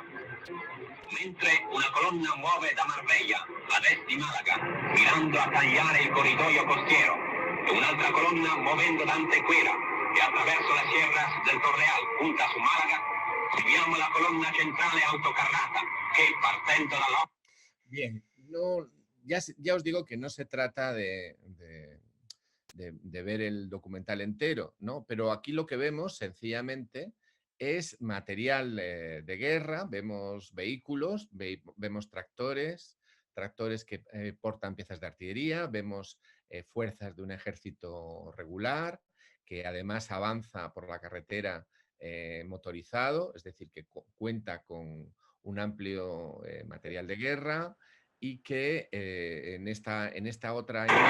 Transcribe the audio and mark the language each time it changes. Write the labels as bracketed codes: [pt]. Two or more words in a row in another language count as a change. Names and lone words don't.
[it] Mentre una colonna muove da Marbella ad est di Malaga, mirando a tagliare il corridoio costiero, e un'altra colonna muovendo da Antequera e attraverso [es] las sierras del Torreal [it] punta su Málaga, seguiamo la colonna centrale autocarrata che, partendo dalla... [es] Bien, ya os digo que no se trata de ver el documental entero, ¿no? Pero aquí lo que vemos sencillamente es material de guerra, vemos vehículos, vemos tractores que portan piezas de artillería, vemos fuerzas de un ejército regular que además avanza por la carretera motorizado, es decir, que cuenta con un amplio material de guerra y que en esta otra